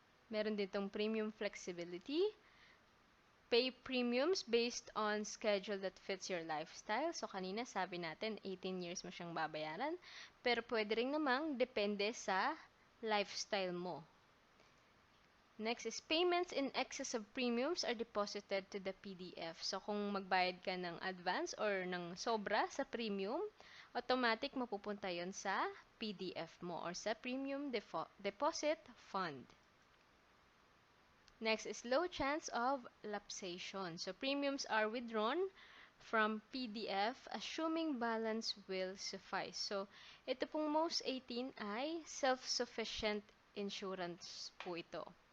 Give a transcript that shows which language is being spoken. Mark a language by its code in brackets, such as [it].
[tl] Meron ditong [en] premium flexibility, pay premiums based on schedule that fits your lifestyle. [tl] So, kanina sabi natin, 18 years mo siyang babayaran. Pero pwede rin namang depende sa lifestyle mo. [en] Next is payments in excess of premiums are deposited to the PDF. [tl] So, kung magbayad ka ng advance or ng sobra sa premium, automatic mapupunta yon sa PDF mo or sa Premium Deposit Fund. [en] Next is low chance of lapsation. So, premiums are withdrawn from PDF assuming balance will suffice. [tl] So, ito pong MOST18 ay self-sufficient insurance po ito.